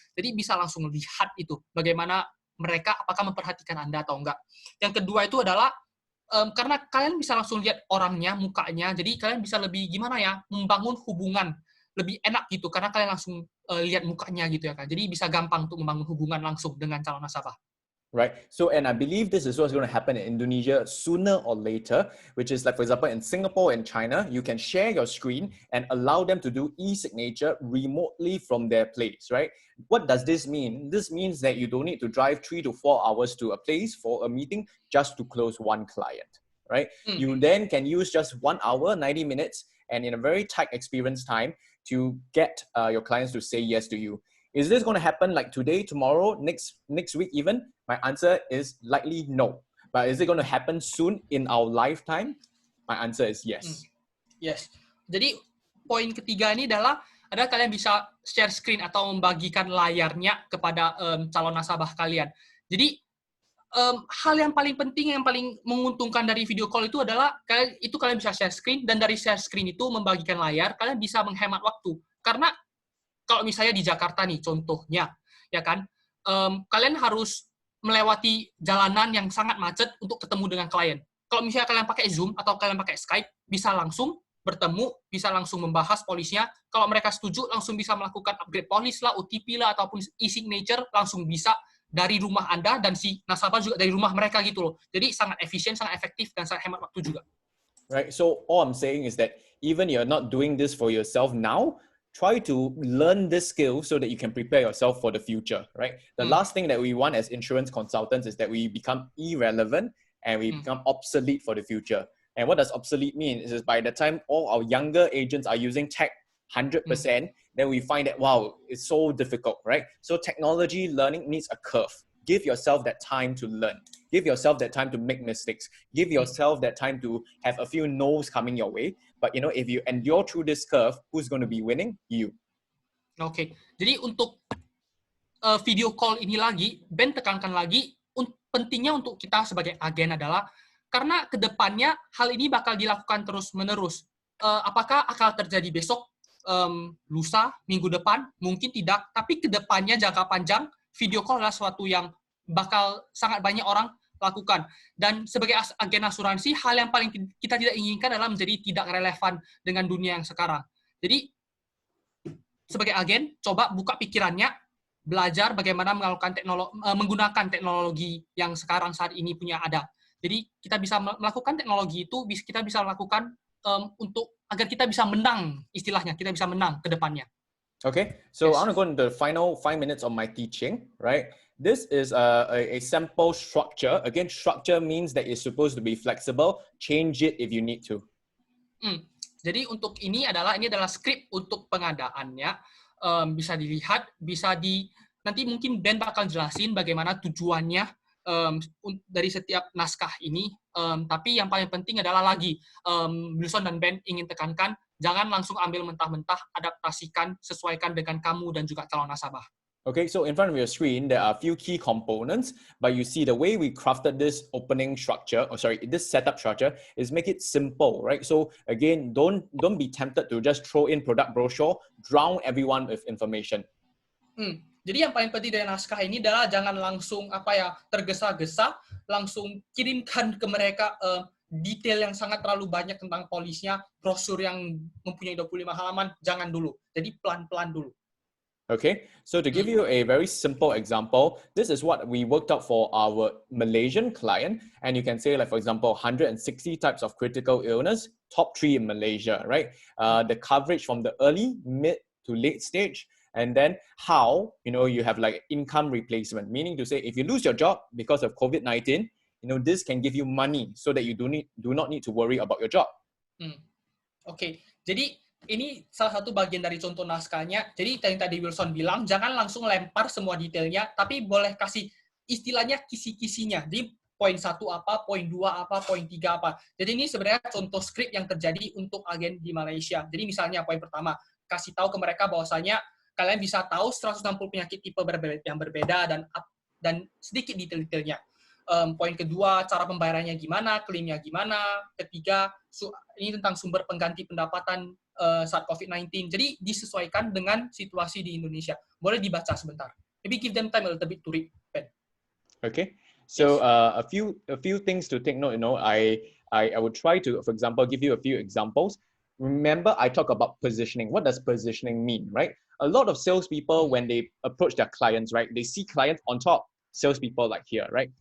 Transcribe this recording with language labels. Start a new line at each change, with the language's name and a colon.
Indonesian: Jadi bisa langsung lihat itu bagaimana mereka apakah memperhatikan Anda atau enggak. Yang kedua itu adalah karena kalian bisa langsung lihat orangnya, mukanya, jadi kalian bisa lebih membangun hubungan lebih enak gitu karena kalian langsung lihat mukanya gitu ya kan. Jadi bisa gampang untuk membangun hubungan langsung dengan calon nasabah.
English: Right. So, and I believe this is what's going to happen in Indonesia sooner or later, which is like, for example, in Singapore and China, you can share your screen and allow them to do e-signature remotely from their place, right? What does this mean? This means that you don't need to drive 3 to 4 hours to a place for a meeting just to close one client, right? You then can use just 1 hour, 90 minutes, and in a very tight experience time to get your clients to say yes to you. Is this going to happen like today, tomorrow, next week even? My answer is likely no. But is it going to happen soon in our lifetime? My answer is yes. Yes.
Indonesian: Jadi poin ketiga ini adalah adalah kalian bisa share screen atau membagikan layarnya kepada calon nasabah kalian. Jadi hal yang paling penting, yang paling menguntungkan dari video call itu adalah kalian bisa share screen, dan dari share screen itu membagikan layar, kalian bisa menghemat waktu. Karena kalau misalnya di Jakarta nih contohnya, ya kan, kalian harus melewati jalanan yang sangat macet untuk ketemu dengan klien. Kalau misalnya kalian pakai Zoom atau kalian pakai Skype, bisa langsung bertemu, bisa langsung membahas polisnya. Kalau mereka setuju, langsung bisa melakukan upgrade polis lah, OTP lah, ataupun e-signature, langsung bisa dari rumah Anda, dan si nasabah juga dari rumah mereka gitu loh. Jadi sangat efisien, sangat efektif, dan sangat hemat waktu juga.
English: Right. So all I'm saying is that even you're not doing this for yourself now, try to learn this skill so that you can prepare yourself for the future, right? The last thing that we want as insurance consultants is that we become irrelevant and we become obsolete for the future. And what does obsolete mean? Is by the time all our younger agents are using tech 100%, then we find that, wow, it's so difficult, right? So technology learning needs a curve. Give yourself that time to learn. Give yourself that time to make mistakes. Give yourself that time to have a few no's coming your way. But if you endure through this curve, who's going to be winning? You.
Indonesian: Oke. Jadi untuk video call ini lagi, Ben tekankan lagi, pentingnya untuk kita sebagai agen adalah karena kedepannya hal ini bakal dilakukan terus-menerus. Apakah akan terjadi besok, lusa, minggu depan? Mungkin tidak. Tapi kedepannya jangka panjang, video call adalah sesuatu yang bakal sangat banyak orang lakukan. Dan sebagai agen asuransi, hal yang paling kita tidak inginkan adalah menjadi tidak relevan dengan dunia yang sekarang. Jadi, sebagai agen, coba buka pikirannya, belajar bagaimana menggunakan teknologi yang sekarang saat ini punya ada. Jadi, kita bisa melakukan teknologi itu, kita bisa lakukan agar kita bisa menang, istilahnya, kita bisa menang ke depannya.
English: Okay, so I want to go into the final 5 minutes of my teaching, right? This is a simple structure. Again, structure means that it's supposed to be flexible. Change it if you need to.
Indonesian: Jadi untuk ini adalah skrip untuk pengadaannya. Bisa dilihat, nanti mungkin Ben bakal jelasin bagaimana tujuannya dari setiap naskah ini. Tapi yang paling penting adalah lagi, Wilson dan Ben ingin tekankan, jangan langsung ambil mentah-mentah, adaptasikan, sesuaikan dengan kamu dan juga calon nasabah.
English: Okay, so in front of your screen, there are a few key components, but you see the way we crafted this this setup structure is make it simple, right? So again, don't be tempted to just throw in product brochure, drown everyone with information.
Indonesian: Jadi yang paling penting dari naskah ini adalah jangan langsung tergesa-gesa, langsung kirimkan ke mereka detail yang sangat terlalu banyak tentang polisnya, brosur yang mempunyai 25 halaman, jangan dulu. Jadi pelan-pelan dulu.
English: Okay, so to give you a very simple example, this is what we worked out for our Malaysian client. And you can say, like, for example, 160 types of critical illness, top 3 in Malaysia, right? The coverage from the early, mid to late stage. And then how, you have like income replacement, meaning to say, if you lose your job because of COVID-19, this can give you money so that you do not need to worry about your job.
Indonesian: Okay, jadi ini salah satu bagian dari contoh naskahnya. Jadi yang tadi Wilson bilang, jangan langsung lempar semua detailnya, tapi boleh kasih istilahnya kisi-kisinya. Jadi poin 1 apa, poin 2 apa, poin 3 apa. Jadi ini sebenarnya contoh skrip yang terjadi untuk agen di Malaysia. Jadi misalnya poin pertama, kasih tahu ke mereka bahwasanya kalian bisa tahu 160 penyakit tipe yang berbeda dan sedikit detail-detailnya. Poin kedua, cara pembayarannya gimana, klaimnya gimana. Ketiga, ini tentang sumber pengganti pendapatan saat COVID-19. Jadi disesuaikan dengan situasi di Indonesia. Boleh dibaca sebentar.
English: Maybe give them time a little bit to read. Okay. So a few things to take note. I would try to, for example, give you a few examples. Remember, I talk about positioning. What does positioning mean, right? A lot of salespeople, when they approach their clients, right, they see clients on top, salespeople like here, right?